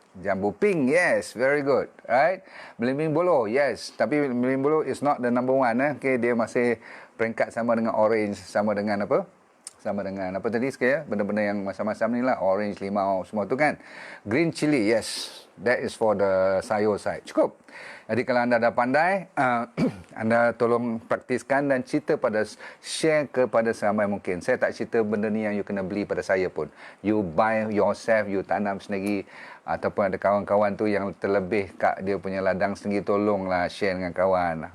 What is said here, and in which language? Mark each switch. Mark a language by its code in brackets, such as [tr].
[en] Jambu pink, yes, very good. Right? Belimbing bolo, yes. Tapi belimbing bolo is not the number 1. [ms] Okey, dia masih peringkat sama dengan orange, sama dengan apa? Sama dengan apa tadi sekali benda-benda yang masam-masam ni lah, orange, limau, semua tu kan. [en] Green chili, yes, that is for the sayur side. [ms] Cukup. Jadi kalau anda dah pandai, anda tolong praktiskan dan share kepada seramai mungkin. Saya tak cerita benda ni yang you kena beli pada saya pun. [en] You buy yourself, [ms] you tanam sendiri, ataupun ada kawan-kawan tu yang terlebih kat dia punya ladang sendiri, tolonglah share dengan kawan.